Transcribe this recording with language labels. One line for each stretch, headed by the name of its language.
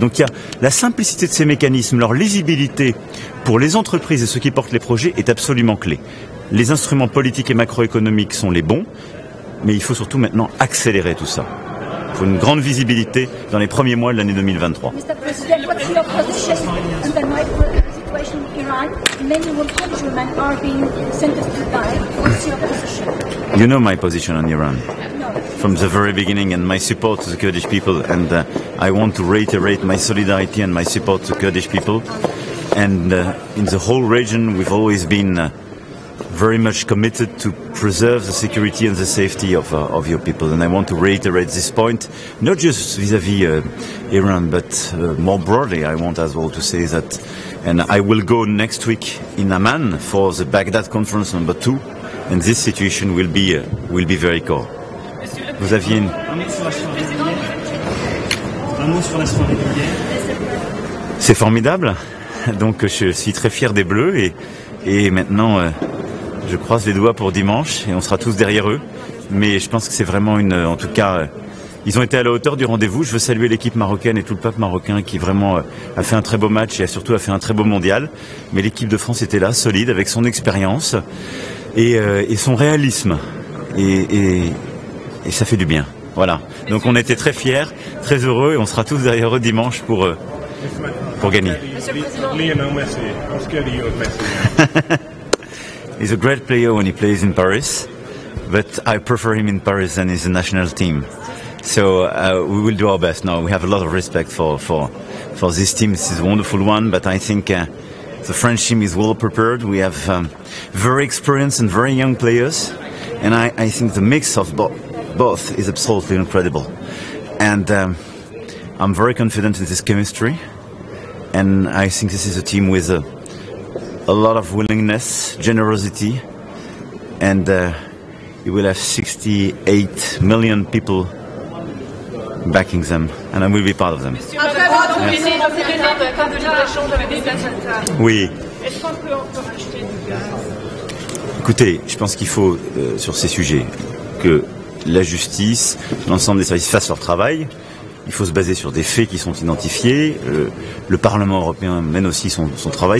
French: Donc il y a la simplicité de ces mécanismes, leur lisibilité pour les entreprises et ceux qui portent les projets est absolument clé. Les instruments politiques et macroéconomiques sont les bons, mais il faut surtout maintenant accélérer tout ça. Il faut une grande visibilité dans les premiers mois de l'année 2023.
English: Mr. President, what's your position on the situation in Iran? Many women are being sentenced to die. What's your position? You know my position on Iran No. from the very beginning and my support to the Kurdish people, and I want to reiterate my solidarity and my support to Kurdish people. And in the whole region we've always been very much committed to preserve the security and the safety of your people. And I want to reiterate this point, not just vis-à-vis Iran, but more broadly I want as well to say that, and I will go next week in Amman for the Baghdad Conference number 2, and this situation will be very core.
French: Vous aviez une... Un mot sur la soirée d'hier. C'est formidable, donc je suis très fier des Bleus et maintenant... je croise les doigts pour dimanche et on sera tous derrière eux. Mais je pense que c'est vraiment en tout cas, ils ont été à la hauteur du rendez-vous. Je veux saluer l'équipe marocaine et tout le peuple marocain qui vraiment a fait un très beau match et surtout a fait un très beau mondial. Mais l'équipe de France était là, solide, avec son expérience et son réalisme. Et ça fait du bien. Voilà. Donc on était très fiers, très heureux et on sera tous derrière eux dimanche pour gagner.
English: Lionel Messi, I'm scared of you and Messi. He's a great player when he plays in Paris, but I prefer him in Paris than in the national team. So we will do our best. Now we have a lot of respect for this team. This is a wonderful one, but I think the French team is well prepared. We have very experienced and very young players, and I think the mix of both is absolutely incredible. And I'm very confident in this chemistry, and I think this is a team with a lot of willingness, generosity, and you will have 68 million people backing them, and I will be part of them.
French: Oui. Est-ce qu'on peut encore acheter du gaz? Écoutez, je pense qu'il faut, sur ces sujets, que la justice, l'ensemble des services fassent leur travail. Il faut se baser sur des faits qui sont identifiés. Le Parlement européen mène aussi son travail.